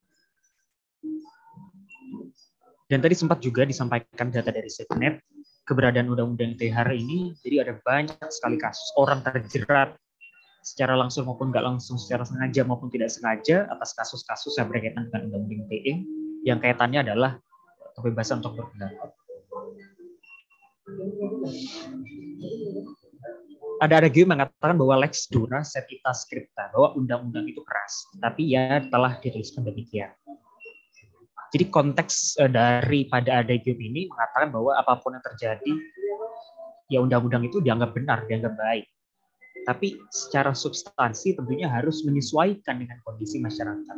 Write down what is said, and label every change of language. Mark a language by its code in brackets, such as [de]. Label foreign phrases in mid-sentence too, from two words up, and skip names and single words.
[id] Dan tadi sempat juga disampaikan data dari SafeNet, keberadaan undang-undang ITE hari ini, jadi ada banyak sekali kasus orang terjerat secara langsung maupun nggak langsung, secara sengaja maupun tidak sengaja atas kasus-kasus yang berkaitan dengan undang-undang ITE yang kaitannya adalah kebebasan untuk berpendapat. Ada juga mengatakan bahwa [la] lex dura setita scripta, [id] bahwa undang-undang itu keras, tapi ya telah dituliskan demikian. Jadi konteks daripada adagium ini mengatakan bahwa apapun yang terjadi, ya undang-undang itu dianggap benar, dianggap baik. Tapi secara substansi tentunya harus menyesuaikan dengan kondisi masyarakat.